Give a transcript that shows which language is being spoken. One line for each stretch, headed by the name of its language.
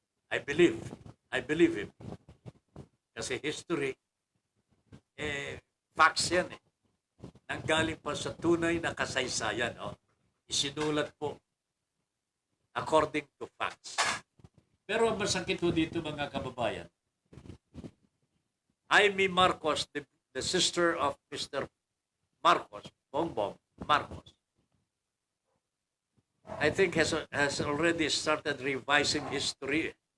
English: I believe him.
Filipino: Kasi
English: history, facts
Filipino: yan eh. Nanggaling pa sa tunay na kasaysayan. Isinulat po
English: according to facts.
Filipino: Pero ang masakit po dito mga kababayan, Amy Marcos,
English: the sister of Mr. Marcos, Bongbong Marcos, I think has already started revising history.